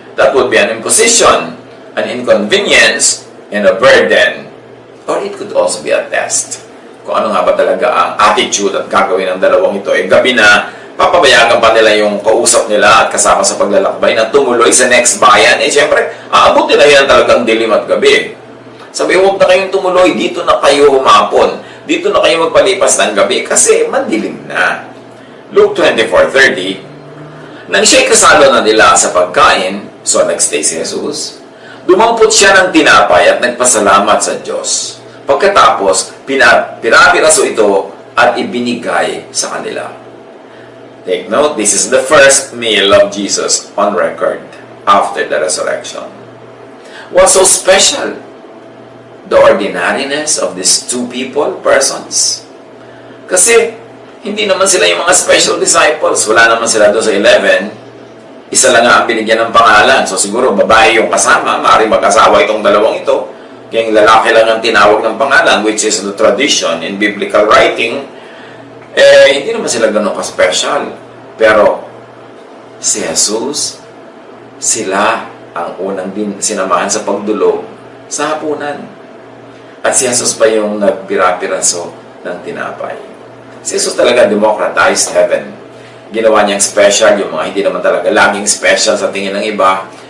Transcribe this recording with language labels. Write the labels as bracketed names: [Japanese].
[English] That would be an imposition, an inconvenience, and a burden. Or it could also be a test. [Filipino] Kung ano nga ba talaga ang attitude at gagawin ng dalawang ito. Gabi na, papabayagan pa nila yung kausap nila at kasama sa paglalakbay na tumuloy sa next bayan. Siyempre, aabot nila yan talagang dilim at gabi. Sabi, huwag na kayong tumuloy. Dito na kayo humapon. Dito na kayo magpalipas ng gabi kasi madilim na. Luke 24:30, nang siya'y kasalo na nila sa pagkain, so nagstay si Jesus, dumampot siya ng tinapay at nagpasalamat sa Diyos. Pagkatapos, pinapiraso ito at ibinigay sa kanila. [English] Take note, this is the first meal of Jesus on record after the resurrection. What's so special? The ordinariness of these two persons. [Filipino] Kasi, hindi naman sila yung mga special disciples. Wala naman sila doon sa 11. Isa lang nga ang binigyan ng pangalan. So siguro babae yung kasama. Maaaring mag-asawa itong dalawang ito. Kaya yung lalaki lang ang tinawag ng pangalan, [English] which is the tradition in biblical writing. [Filipino] Hindi naman sila ganun ka-special. Pero si Jesus, sila ang unang din sinamahan sa pagdulog sa hapunan. At si Jesus pa yung nagpira-piraso ng tinapay. Si Jesus talaga [English] democratized heaven. [Filipino] Ginawa niyang special yung mga hindi naman talaga laging special sa tingin ng iba.